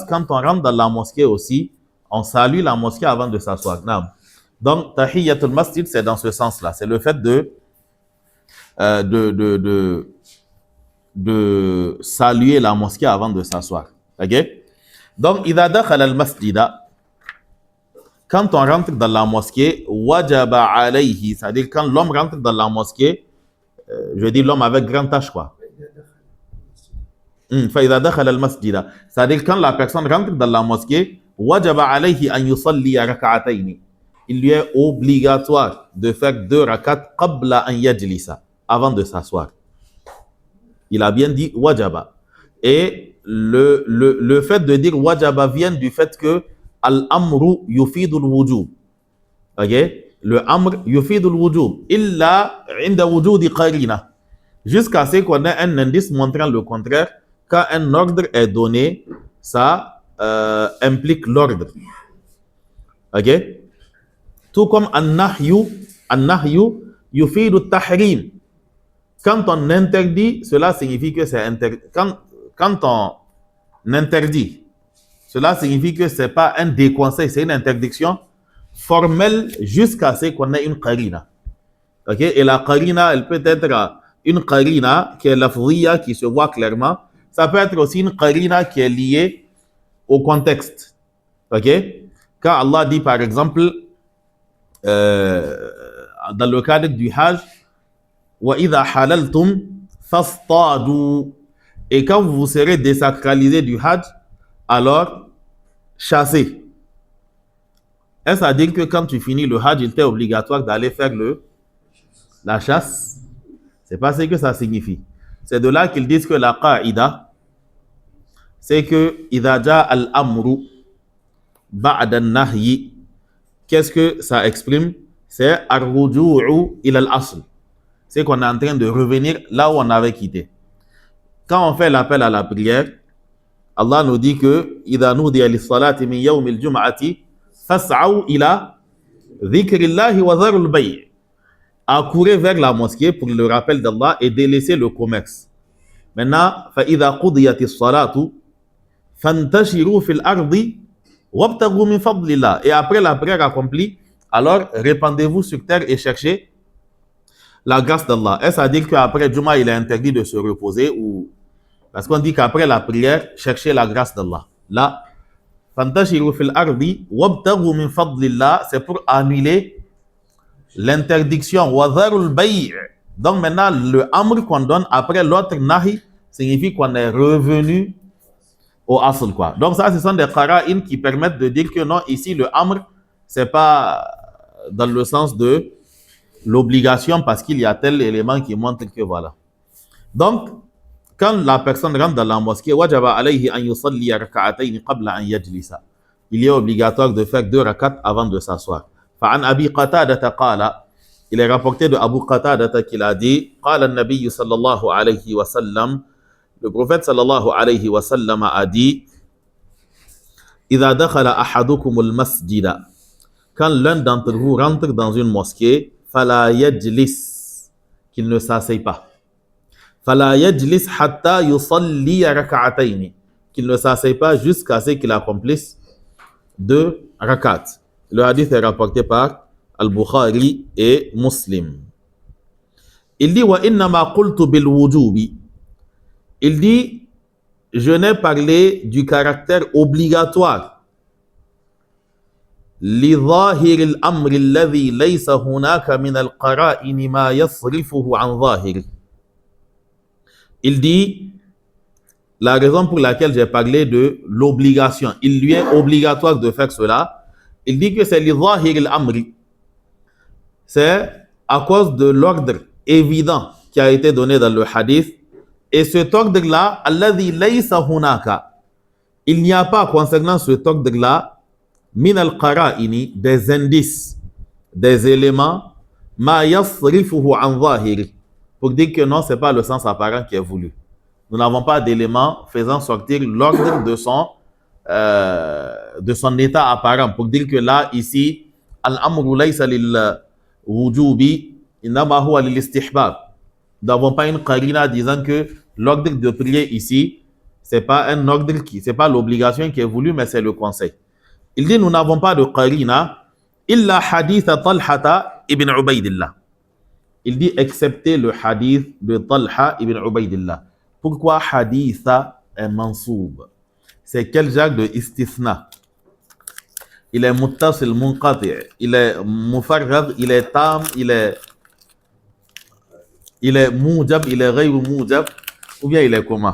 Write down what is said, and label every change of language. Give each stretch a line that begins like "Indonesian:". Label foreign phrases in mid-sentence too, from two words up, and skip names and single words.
French: Quand on rentre dans la mosquée aussi, on salue la mosquée avant de s'asseoir. Donc,
Arabic: تحية المسجد,
French: c'est dans ce sens-là. C'est le fait de saluer la mosquée avant de s'asseoir. Ok? Donc,
Arabic: إذا دخل المسجد,
French: quand on rentre dans la mosquée,
Arabic: وجب عليه,
French: c'est-à-dire quand l'homme rentre dans la mosquée, je dis l'homme avec grand H, quoi.
Arabic: فإذا دخل المسجد,
French: c'est-à-dire quand la personne rentre dans la mosquée,
Arabic: وجب عليه أن يصلي ركعتين.
French: Il lui est obligatoire de faire 2 rakats
Arabic: قبل أن يجلس,
French: avant de s'asseoir. Il a bien dit wajaba. Et le fait de dire wajaba vient du fait que
Arabic: الأمر يفيد الوجوب.
French: Ok? Le
Arabic: أمر يفيد الوجوب. إلا عند وجود قرينة.
French: Jusqu'à ce qu'on ait un indice montrant le contraire. Quand un ordre est donné, ça implique l'ordre. Ok? Tout comme
Arabic: النهي يفيد التحريم.
French: Quand on interdit, cela signifie que c'est interdit. Quand on interdit, cela signifie que ce n'est pas un déconseil, c'est une interdiction formelle jusqu'à ce qu'on ait une qarina. Ok? Et la qarina, elle peut être une qarina qui est lafziya, qui se voit clairement. Ça peut être aussi une qarina qui est liée au contexte. Ok? Quand Allah dit par exemple, dans le cadre du Hajj,
Arabic: وَإِذَا حَلَلْتُمْ فَاصْطَادُوا.
French: Et quand vous serez désacralisé du Hajj, alors chassez. Est-ce à dire que quand tu finis le Hajj, il t'est obligatoire d'aller faire la chasse? C'est pas ce que ça signifie. C'est de là qu'ils disent que la qa'ida, c'est que
Arabic: إِذَا جَاءَ الْأَمْرُ بَعْدَ النَّهْيِ.
French: Qu'est-ce que ça exprime? C'est
Arabic: الرُّجُوعُ إِلَى الْأَصْلِ.
French: C'est qu'on est en train de revenir là où on avait quitté. Quand on fait l'appel à la prière, Allah nous dit que
Arabic: إِذَا نُودِيَ لِلصَّلَاةِ مِنْ يَوْمِ الْجُمْعَةِ فَاسْعَوْا إِلَى ذِكْرِ اللَّهِ وَذَرُوا الْبَيْعَ.
French: Accourez vers la mosquée pour le rappel d'Allah et délaisser le commerce. Maintenant,
Arabic: فَإِذَا قُضِيَتِ الصَّلَاةُ فَانْتَشِرُوا فِي الْأَرْضِ وَابْتَغُوا مِنْ فَضْلِ اللَّهِ.
French: Et après la prière accomplie, alors répandez-vous sur terre et cherchez la grâce d'Allah. Est-ce à dire qu'après Juma, il est interdit de se reposer ou... Parce qu'on dit qu'après la prière, cherchez la grâce d'Allah. Là,
Arabic: فَانْتَشِرُوا فِي الْأَرْضِ وَابْتَغُوا مِنْ فَضْلِ اللَّهِ,
French: c'est pour annuler l'interdiction.
Arabic: وَذَرُوا الْبَيْعَ.
French: Donc maintenant, le amr qu'on donne après l'autre nahi signifie qu'on est revenu au asl, quoi. Donc ça, ce sont des qara'in qui permettent de dire que non, ici, le amr, c'est pas dans le sens de l'obligation parce qu'il y a tel élément qui montre que voilà. Donc, quand la personne rentre dans la mosquée,
Arabic: وجب عليه أن يصلي ركعتين قبل أن يجلس.
French: Il est obligatoire de faire 2 rak'at avant de s'asseoir.
Arabic: فعن أبي قتادة قال,
French: il est rapporté de Abu Qatada qu'il a dit,
Arabic: قال النبي صلى الله عليه وسلم,
French: le prophète
Arabic: صلى الله عليه وسلم
French: a dit,
Arabic: إذا دخل أحدكم المسجد,
French: quand l'un d'entre vous rentre dans une mosquée,
Arabic: فلا يجلس,
French: qu'il ne s'asseye pas.
Arabic: فلا يجلس حتى يصلي ركعتين,
French: qu'il ne s'asseye pas jusqu'à ce qu'il accomplisse 2 rak'at. Le hadith est rapporté par Al-Bukhari et Muslim. Il dit
Arabic: وإنما قلت بالوجوب.
French: Il dit je n'ai parlé du caractère obligatoire.
Arabic: لظاهر الأمر الذي ليس هناك من القرائن ما يصرفه عن ظاهره.
French: Il dit la raison pour laquelle j'ai parlé de l'obligation, il lui est obligatoire de faire cela. Il dit que c'est
Arabic: لظاهر الأمر,
French: c'est à cause de l'ordre évident qui a été donné dans le hadith. Et cet ordre-là,
Arabic: الذي ليس هناك,
French: il n'y a pas concernant cet ordre-là
Arabic: من القرائن,
French: des indices, des éléments,
Arabic: ما يصرفه عن ظاهره,
French: pour dire que non, ce n'est pas le sens apparent qui est voulu. Nous n'avons pas d'éléments faisant sortir l'ordre de son état apparent, pour dire que là, ici,
Arabic: الأمر ليس للوجوب إنما هو للاستحباب.
French: Nous n'avons pas une qarina disant que l'ordre de prier ici, ce n'est pas un ordre c'est pas l'obligation qui est voulue, mais c'est le conseil. Il dit, nous n'avons pas de qarina,
Arabic: إلا حديث
French: Talha ibn Ubaydillah. Il dit, excepté le hadith de Talha ibn Ubaydillah. Pourquoi haditha est mansoub? C'est quel genre de istithna? Il est
Arabic: متصل منقطع,
French: il est mufarrad, il est tam, il est mujab, il est
Arabic: غير موجب,
French: ou bien il est comment?